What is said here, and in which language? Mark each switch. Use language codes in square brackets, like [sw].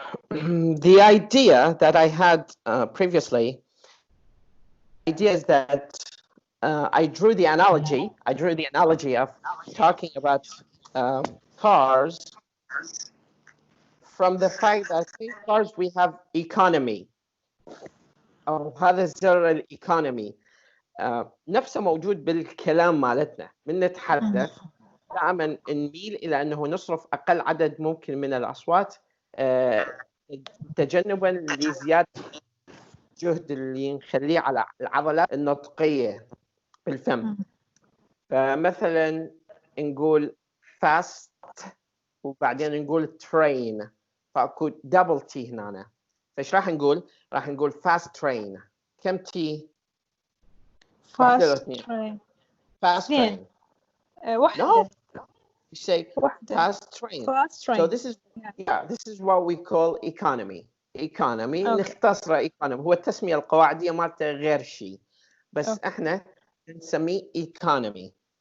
[en] The idea that I had previously, idea is that I drew the analogy of talking about cars from the fact that in cars we have economy, [ar] أو هذا الزر الإيكونومي نفسه موجود بالكلام مالتنا. من نتحدث دائما نميل إلى أنه نصرف أقل عدد ممكن من الأصوات تجنبا لزيادة الجهد اللي نخليه على العضلات النطقية بالفم. فمثلا نقول fast وبعدين نقول train، فأكو double T هنا. فإيش راح نقول؟ راح نقول fast train. كم T؟ [en] fast train. Fast train. [ar] واحدة. [en] No. You say [ar] واحدة. [en] fast train. Fast train. So this is what we call economy. Economy. Okay. [ar] نختصره economy. هو التسمية القواعدية مالته غير شيء. بس [en] Okay. [ar] احنا نسميه economy.